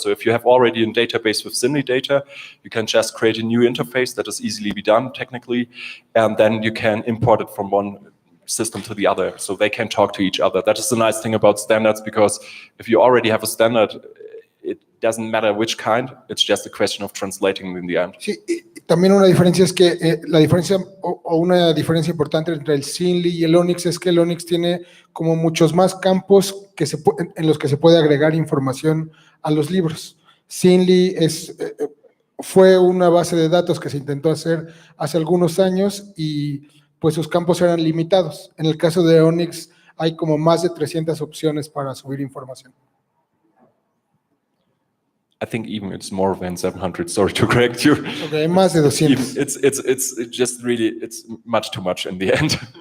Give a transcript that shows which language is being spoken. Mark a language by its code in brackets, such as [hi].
[en] So if you have already a database with SINLI data, you can just create a new interface that is easily be done technically, and then you can import it from one system to the other, so they can talk to each other. That is the nice thing about standards, because if you already have a standard, it doesn't matter which kind, it's just a question of translating in the end. [es] Sí, y también una diferencia es que la diferencia o una diferencia importante entre el Sinly y el Onyx es que el Onyx tiene como muchos más campos que en los que se puede agregar información a los libros. Sinly fue una base de datos que se intentó hacer hace algunos años y pues sus campos eran limitados. En el caso de Onyx hay como más de 300 opciones para subir información. [en] I think even it's more than 700. Sorry to correct you. [es] Okay, más de 200. [en] It's just really, it's much too much in the end.